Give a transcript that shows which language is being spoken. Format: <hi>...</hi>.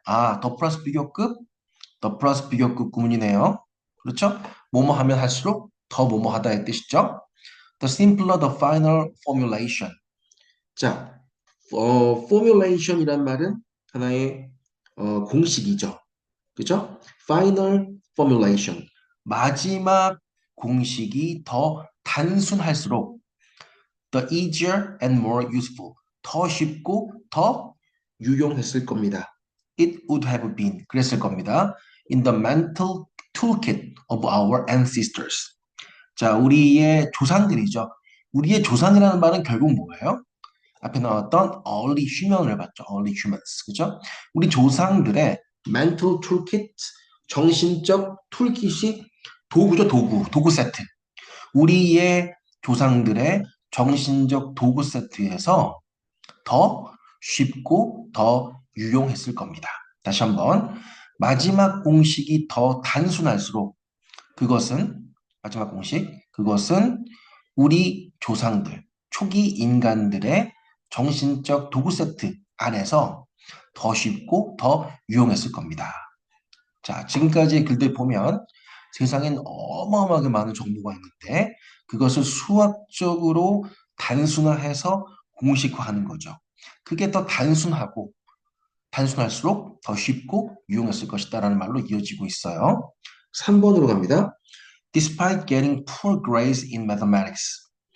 <ko>더 플러스 비교급, 더 플러스 비교급 구문이네요. 그렇죠? 뭐뭐 하면 할수록 더 뭐뭐 하다의 뜻이죠.</ko> <en>The simpler the final formulation.</en> <ko>자, formulation이란 말은 하나의 공식이죠. 그죠?</ko> <en>Final formulation.</en> <ko>마지막 공식이 더 단순할수록</ko> <en>the easier and more useful.</en> <ko>더 쉽고 더 유용했을 겁니다.</ko> <en>It would have been.</en> <ko>그랬을 겁니다.</ko> <en>In the mental toolkit of our ancestors.</en> <ko>자, 우리의 조상들이죠. 우리의 조상이라는 말은 결국 뭐예요? 앞에 나왔던 early human을 봤죠.</ko> <en>early humans.</en> <ko>그죠? 우리 조상들의</ko> <en>mental toolkit,</en> <ko>정신적 툴kit이 도구죠, 도구 세트. 우리의 조상들의 정신적 도구 세트에서 더 쉽고 더 유용했을 겁니다. 다시 한번. 마지막 공식이 더 단순할수록 그것은, 마지막 공식, 그것은 우리 조상들, 초기 인간들의 정신적 도구 세트 안에서 더 쉽고 더 유용했을 겁니다. 자, 지금까지 글들 보면 세상엔 어마어마하게 많은 정보가 있는데 그것을 수학적으로 단순화해서 공식화하는 거죠. 그게 더 단순할수록 더 쉽고 유용했을 것이다라는 말로 이어지고 있어요. 3번으로 갑니다.</ko> <en>Despite getting poor grades in mathematics.</en>